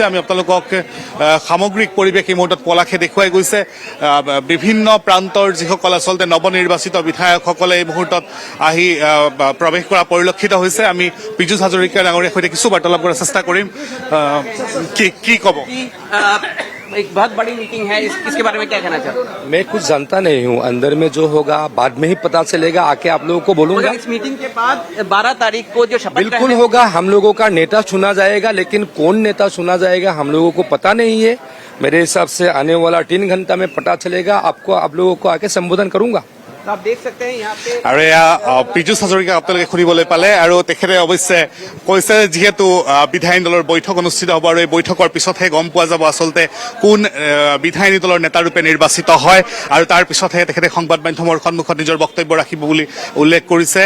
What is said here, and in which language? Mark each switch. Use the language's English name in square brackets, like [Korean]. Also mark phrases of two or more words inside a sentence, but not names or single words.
[Assamese] আমি আপোনালোকক সামগ্ৰিক পৰিৱেশ এই মুহূৰ্তত পলাশে দেখুৱাই গৈছে। বিভিন্ন প্ৰান্তৰ যিসকল আচলতে নৱনিৰ্বাচিত বিধায়কসকলে এই মুহূৰ্তত আহি প্ৰৱেশ কৰা পৰিলক্ষিত হৈছে। আমি পীযুষ হাজৰিকা ডাঙৰীয়াৰ সৈতে কিছু বাৰ্তালাপ কৰাৰ চেষ্টা কৰিম। কি ক'ব? [Hindi] एक बहुत बड़ी मीटिंग है, इसके बारे में क्या कहना चाहते हैं? मैं कुछ जानता नहीं हूँ, अंदर में जो होगा बाद में ही पता चलेगा, आके आप लोगों को बोलूंगा। इस मीटिंग के बाद 12 तारीख को जो शपथ बिल्कुल होगा, हम लोगों का नेता चुना जाएगा, लेकिन कौन नेता चुना जाएगा हम लोगों को पता नहीं है। मेरे हिसाब से आने वाला 3 घंटा में पता चलेगा, आपको आप लोगों को आके संबोधन करूंगा। आप देख सकते हैं यहाँ पे [Assamese] আৰু এয়া পীযুষ হাজৰিকাক আপোনালোকে শুনিবলৈ পালে আৰু তেখেতে অৱশ্যে কৈছে যিহেতু বিধায়িনী দলৰ বৈঠক অনুষ্ঠিত হ'ব আৰু এই বৈঠকৰ পিছতহে গম পোৱা যাব আচলতে কোন বিধায়িনী দলৰ নেতাৰূপে নিৰ্বাচিত হয় আৰু তাৰ পিছতহে তেখেতে সংবাদ মাধ্যমৰ সন্মুখত নিজৰ বক্তব্য ৰাখিব বুলি উল্লেখ কৰিছে।